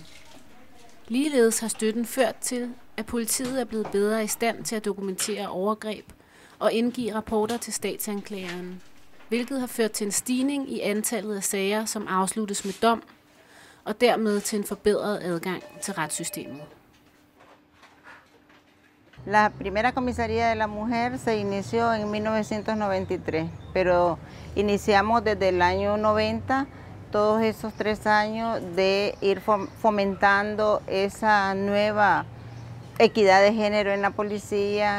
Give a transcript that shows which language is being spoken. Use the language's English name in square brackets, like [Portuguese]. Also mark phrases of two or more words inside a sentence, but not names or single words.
[Danish] Ligeledes har støtten ført til, at politiet er blevet bedre i stand til at dokumentere overgreb og indgive rapporter til statsanklageren, hvilket har ført til en stigning i antallet af sager, som afsluttes med dom, og dermed til en forbedret adgang til retssystemet. [Spanish] La primera comisaría de la mujer se inició en 1993, pero iniciamos desde el año 90, todos esos 3 años de ir fomentando esa nueva equidad de género en la policía.